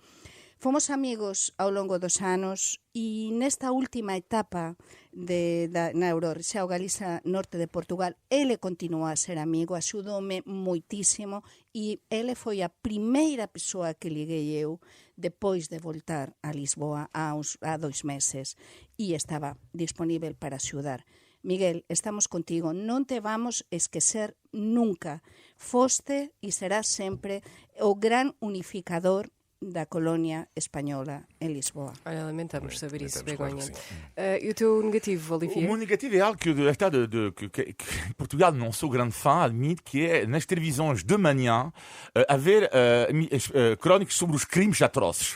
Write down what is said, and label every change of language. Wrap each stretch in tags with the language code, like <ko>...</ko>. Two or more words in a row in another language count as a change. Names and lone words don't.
<gl>Fomos amigos ao longo dos anos e nesta última etapa na Eurorexao Galiza Norte de Portugal, ele continuou a ser amigo, axudoume moitísimo e ele foi a primeira persoa que liguei eu depois de voltar a Lisboa há 2 meses e estaba disponível para axudar. Miguel, estamos contigo, non te vamos esquecer nunca.</gl> <pt>Foste e serás sempre o gran unificador da colónia espanhola em Lisboa. Olha, lamentamos saber isso, Lamentamos, Begonha. claro E o teu negativo, O Olivier? meu negativo é algo que em Portugal não sou grande fã, admito, que é nas televisões de manhã haver crónicas sobre os crimes atroces.</pt>